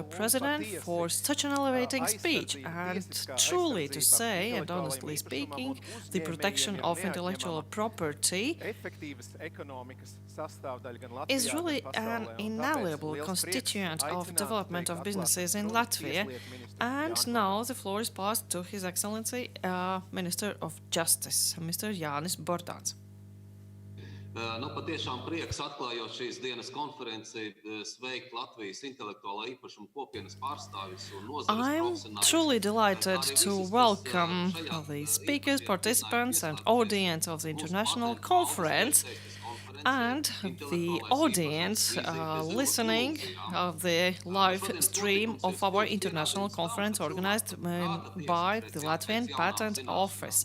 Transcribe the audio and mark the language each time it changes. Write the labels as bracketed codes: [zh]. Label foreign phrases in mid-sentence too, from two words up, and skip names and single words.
[en] President, for such an elevating speech. And truly to say, and honestly speaking, the protection of intellectual property is really an inalienable constituent of development of businesses in Latvia. And now the floor is passed to His Excellency, Minister of Justice, Mr. Jānis Bordāns. [lv] Patiešām prieks atklājot šīs dienas konferenci sveikt Latvijas intelektuālā īpašuma kopienas pārstāvjus un nozares profesionāļus. [en] I'm truly delighted to welcome the speakers, participants and audience of the international conference and the audience listening of the live stream of our international conference organized by the Latvian Patent Office.